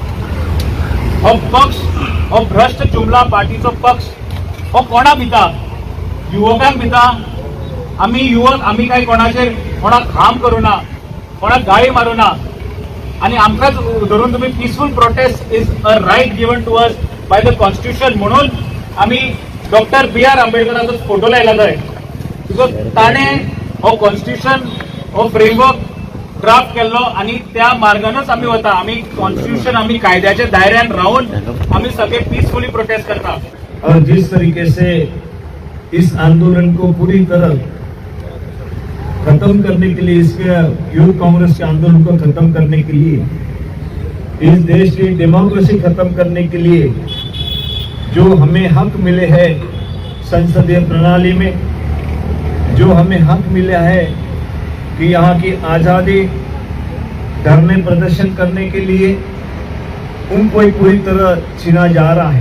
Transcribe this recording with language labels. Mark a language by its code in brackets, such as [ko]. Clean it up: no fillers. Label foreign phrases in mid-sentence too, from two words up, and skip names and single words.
[kok] हो पक्ष, हो भ्रष्ट जुमला पार्टीचो पक्ष हो कोणा भिता? युवकांक भिता। आमी युवक आमी काय कोणाक हार्म करूना, कोणाक गाळी मारूना आनी आमकांच धरून तुम्ही [en] peaceful protest is a right given to us by the constitution [kok] म्हणून आमी डॉक्टर BR आंबेडकराचो फोटो लायला थंय, बिकॉज ताणें हो कॉन्स्टिट्यूशन हो [en] framework draft [kok] केल्लो आनी त्या मार्गानच आमी वता। आमी कॉन्स्टिट्यूशन आमी कायद्याच्या दायऱ्यान रावन आमी सगळे [en] peacefully protest [kok] करता। [hi] और जिस तरीके से इस आंदोलन को पूरी तरह खत्म करने के लिए, इसके यूथ कांग्रेस के आंदोलन को खत्म करने के लिए, इस देश की डेमोक्रेसी खत्म करने के लिए जो हमें हक मिले हैं संसदीय प्रणाली में, जो हमें हक मिला है कि यहाँ की आज़ादी धरने प्रदर्शन करने के लिए, उनको पूरी तरह छीना जा रहा है।